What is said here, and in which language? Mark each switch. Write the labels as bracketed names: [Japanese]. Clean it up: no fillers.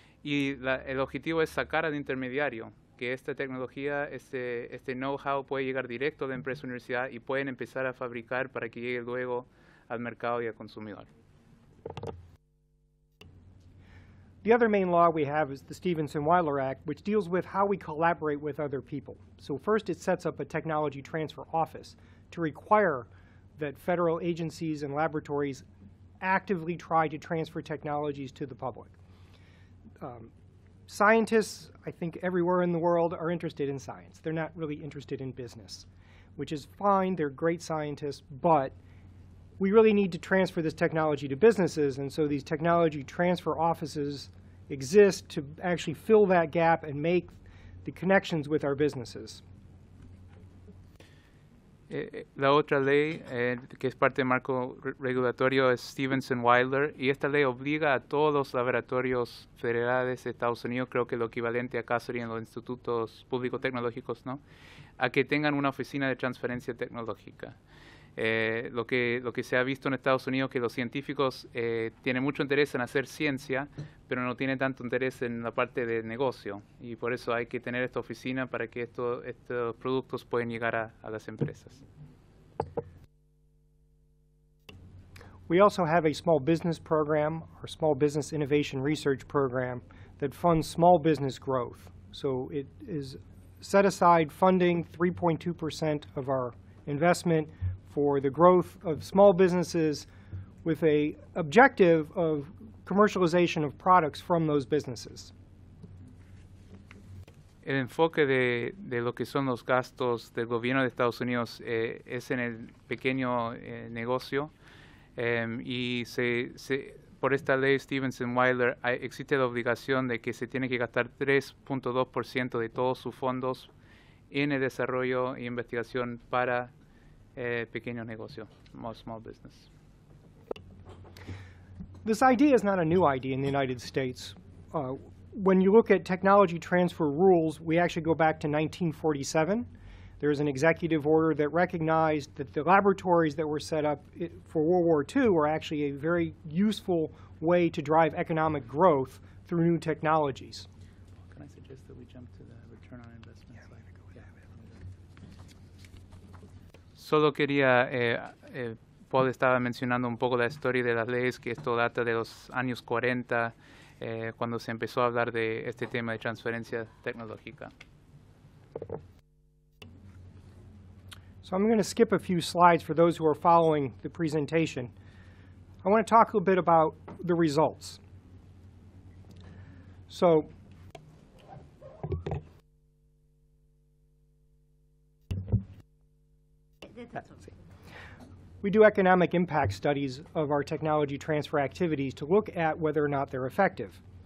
[Spanish] Y el objetivo es sacar al intermediario, que esta tecnología, este know-how puede llegar directo a la empresa o universidad y pueden empezar a fabricar para que llegue luego al mercado y al consumidor. [English] The other main law we have is the Stevenson-Weidler Act, which deals with how we collaborate with other people. So first it sets up a technology transfer office to require that federal agencies and laboratories actively try to transfer technologies to the public. Scientists, I think everywhere in the world, are interested in science. They're not really interested in business, which is fine. They're great scientists, but we really need to transfer this technology to businesses, and so these technology transfer offices exist to actually fill that gap and make the connections with our businesses. [Spanish] La otra ley que es parte del marco regulatorio es Stevenson-Weidler, y esta ley obliga a todos los laboratorios federales de Estados Unidos, creo que lo equivalente acá serían los institutos públicos tecnológicos, ¿no?, a que tengan una oficina de transferencia tecnológica. Lo que se ha visto en Estados Unidos es que los científicos tienen mucho interés en hacer ciencia, pero no tienen tanto interés en la parte de negocio. Y por eso hay que tener esta oficina para que estos productos puedan llegar a las empresas. [English] We also have a small business program, or small business innovation research program, that funds small business growth. So it is set aside funding 3.2% of our investment for the growth of small businesses with a objective of commercialization of products from those businesses. [Spanish] El enfoque de lo que son los gastos del gobierno de Estados Unidos es en el pequeño negocio. Y por esta ley Stevenson-Wilder existe la obligación de que se tiene que gastar 3.2% de todos sus fondos en el desarrollo e investigación para pequeños negocios, small business. [English] This idea is not a new idea in the United States. When you look at technology transfer rules, we actually go back to 1947. There's an executive order that recognized that the laboratories that were set up for World War II were actually a very useful way to drive economic growth through new technologies. Can I suggest that we jump to the return on investment slide? [Spanish] Solo quería, Paul estaba mencionando un poco la historia de las leyes, que esto data de los años 40, cuando se empezó a hablar de este tema de transferencia tecnológica. [English] So I'm going to skip a few slides for those who are following the presentation. I want to talk a little bit about the results. So we do economic impact studies of our technology transfer activities to look at whether or not they're effective.